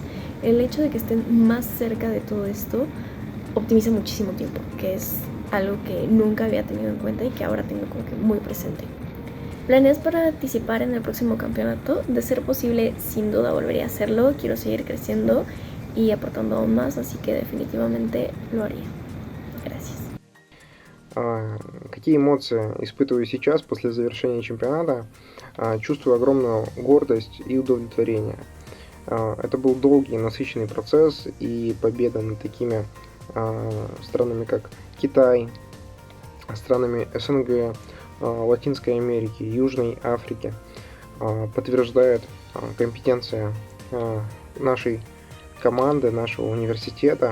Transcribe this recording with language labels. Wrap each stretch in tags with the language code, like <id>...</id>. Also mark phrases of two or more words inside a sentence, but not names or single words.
<es>El hecho de que estén más cerca de todo esto optimiza muchísimo tiempo, que es algo que nunca había tenido en cuenta y que ahora tengo como que muy presente. ¿Planeas participar en el próximo campeonato? De ser posible, sin duda volvería a hacerlo. Quiero seguir creciendo y aportando aún más, así que definitivamente lo haría. Gracias.</es> <ru>Какие эмоции испытываю сейчас после завершения чемпионата? Чувствую огромную гордость и удовлетворение. Это был долгий, насыщенный процесс, и победа над такими странами, как Китай, странами СНГ, Латинской Америки, Южной Африки подтверждает компетенции нашей команды, нашего университета.</ru>